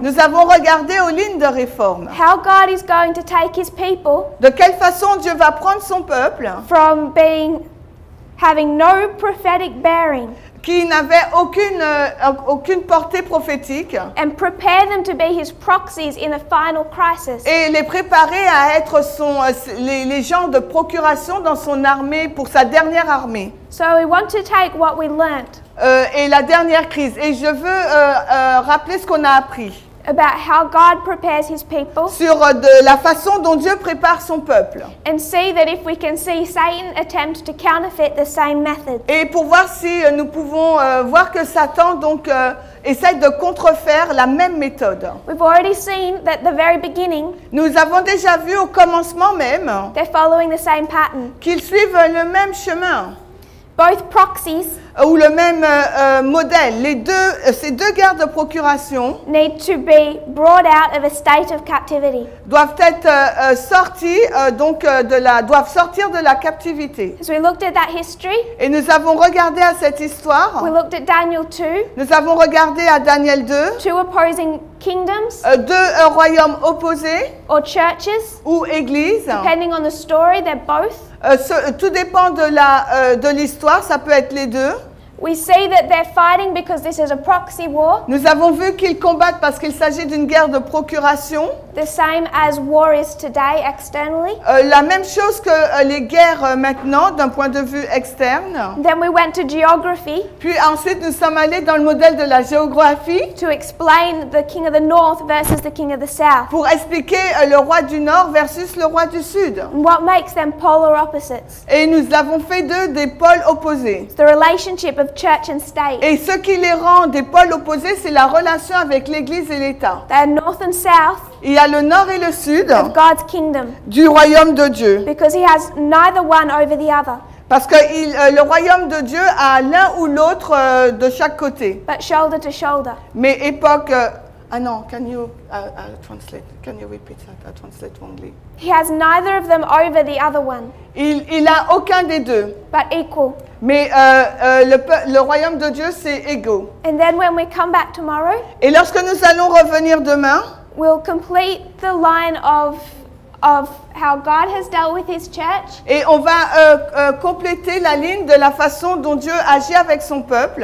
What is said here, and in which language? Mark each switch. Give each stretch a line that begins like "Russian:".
French: nous avons regardé aux lignes de réforme.
English: How God is going to take his people
French: De quelle façon Dieu va prendre son peuple
English: from having no prophetic bearing
French: qui n'avait aucune portée prophétique
English: and prepare them to be his proxies in the final crisis.
French: et les préparer à être les gens de procuration dans son armée, pour sa dernière armée.
English: So we want to take what we learnt
French: Et la dernière crise. Et je veux rappeler ce qu'on a appris
English: about how God prepares his people
French: sur de la façon dont Dieu prépare son peuple.
English: and see that if we can see Satan attempt to counterfeit the same method.
French: Et pour voir si nous pouvons voir que Satan donc essaye de contrefaire la même méthode.
English: We've already seen that at the very beginning
French: Nous avons déjà vu au commencement même
English: they're following the same pattern.
French: qu'ils suivent le même chemin
English: Both proxies
French: ou le même modèle. Ces deux guerres de procuration
English: need to be brought out of a state of captivity.
French: doivent être sortis doivent sortir de la captivité.
English: As we looked at that history,
French: Et nous avons regardé à cette histoire.
English: we looked at Daniel 2,
French: Nous avons regardé à Daniel 2,
English: two opposing kingdoms
French: deux royaumes opposés
English: or churches,
French: ou églises.
English: depending on the story, they're both.
French: Tout dépend de l'histoire, ça peut être les deux.
English: We see that they're fighting because this is a proxy war,
French: Nous avons vu qu'ils combattent parce qu'il s'agit d'une guerre de procuration.
English: the same as war is today externally.
French: La même chose que les guerres maintenant d'un point de vue externe.
English: Then we went to geography
French: Puis ensuite nous sommes allés dans le modèle de la géographie
English: to explain the king of the north versus the king of the south,
French: pour expliquer le roi du Nord versus le roi du Sud.
English: and what makes them polar opposites.
French: Et nous avons fait d'eux des pôles opposés.
English: It's the relationship of church and state.
French: Et ce qui les rend des pôles opposés, c'est la relation avec l'Église et l'État.
English: They're north and south
French: Il y a le Nord et le Sud
English: of God's kingdom
French: du royaume de Dieu.
English: because he has neither one over the other,
French: Parce que le royaume de Dieu a l'un ou l'autre de chaque côté.
English: but shoulder to shoulder.
French: Mais époque... ah non,
English: can you translate? Can you repeat that? I translate wrongly. He has neither of them over the other one,
French: Il a aucun des deux.
English: but equal.
French: Mais le royaume de Dieu, c'est égaux.
English: And then when we come back tomorrow,
French: Et lorsque nous allons revenir demain,
English: we'll complete the line of how God has dealt with his church
French: et on va compléter la ligne de la façon dont Dieu agit avec son peuple,